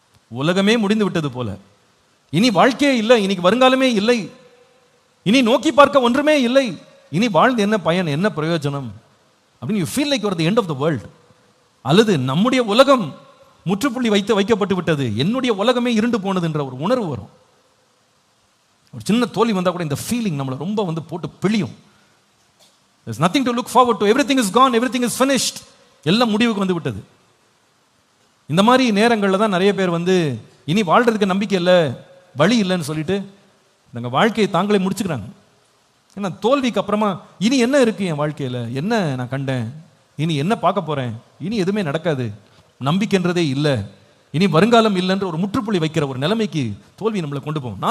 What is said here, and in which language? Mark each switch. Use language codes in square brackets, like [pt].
[ta] உலகமே முடிந்து விட்டது போல, இனி வாழ்க்கையே இல்லை, இன்னைக்கு வருங்காலமே இல்லை, இனி நோக்கி பார்க்க ஒன்றுமே இல்லை, இனி வாழ்ந்து என்ன பயன், என்ன பிரயோஜனம் அப்படின்னு [en] You feel like you are the end of the world. [ta] அல்லது நம்முடைய உலகம் முற்றுப்புள்ளி வைக்கப்பட்டு விட்டது, என்னுடைய உலகமே இருண்டு போனது என்ற ஒரு உணர்வு வரும். ஒரு சின்ன தோல்வி வந்தால் கூட இந்த ஃபீலிங் நம்மளை ரொம்ப வந்து போட்டு பிழியும். [en] There's nothing to look forward to. Everything is gone, everything is finished. [ta] எல்லாம் முடிவுக்கு வந்து விட்டது. இந்த மாதிரி நேரங்களில் தான் நிறைய பேர் வந்து இனி வாழ்றதுக்கு நம்பிக்கை இல்லை, வழி இல்லைன்னு சொல்லிட்டு நாங்கள் வாழ்க்கையை தாங்களே முடிச்சுக்கிறாங்க. ஏன்னா தோல்விக்கு அப்புறமா இனி என்ன இருக்கு என் வாழ்க்கையில், என்ன நான் கண்டேன், இனி என்ன பார்க்க போறேன், இனி எதுவுமே நடக்காது, நம்பிக்கைன்றதே இல்லை, இனி வருங்காலம் இல்லைன்ற ஒரு முற்றுப்புள்ளி வைக்கிற ஒரு நிலைமைக்கு தோல்வி நம்மளை கொண்டு போகும்.